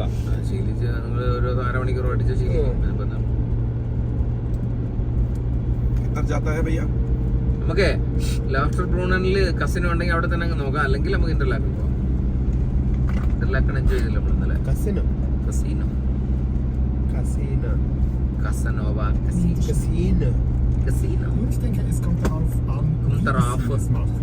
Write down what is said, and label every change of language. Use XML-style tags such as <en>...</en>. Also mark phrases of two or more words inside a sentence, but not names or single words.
<ml>ശീലിച്ച് നിങ്ങൾ ഒരു 1/2 മണിക്കൂർ പഠിച്ച ശീലിക്കും. നമുക്ക് ലാഫ്റ്റർ ബ്രൂണനിൽ കസിനോ ഉണ്ടെങ്കിൽ അവിടെ തന്നെ അങ്ങ് നോക്കാം. അല്ലെങ്കിൽ നമുക്ക് ഇന്റർലാക്ക് പോവാം. ഇന്റർലാക്ക് എൻജോയ് ചെയ്തില്ല നമ്മൾ ഇന്നലെ. കസിനോ Casanova Casino.</ml> <de>Ich denke, es kommt darauf an, wie Sie es machen.</de>